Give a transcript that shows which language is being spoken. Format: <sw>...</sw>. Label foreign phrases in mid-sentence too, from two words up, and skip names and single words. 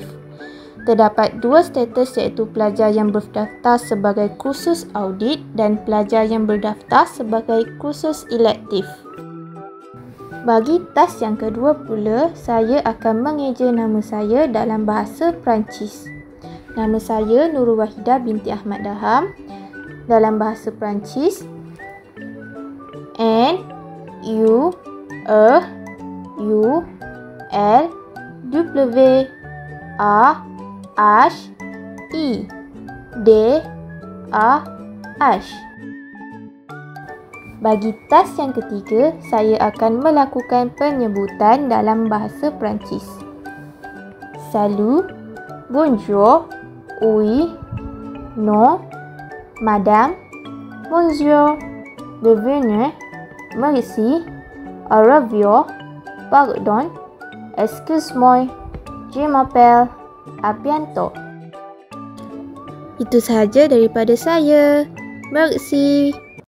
<ms>Terdapat dua status iaitu pelajar yang berdaftar sebagai kursus audit dan pelajar yang berdaftar sebagai kursus elektif. Bagi task yang kedua pula, saya akan mengeja nama saya dalam bahasa Perancis. Nama saya Nurul Wahida binti Ahmad Daham. Dalam bahasa Perancis,</ms> <fr>N U E U L W A H I D A H.</fr> <ms>Bagi task yang ketiga, saya akan melakukan penyebutan dalam bahasa Perancis.</ms> <fr>Salut, bonjour, oui, non, madame, bonjour, bienvenue, merci, au revoir, pardon, excuse-moi, je m'appelle, à bientôt.</fr> <ms>Itu sahaja daripada saya. Merci.</ms>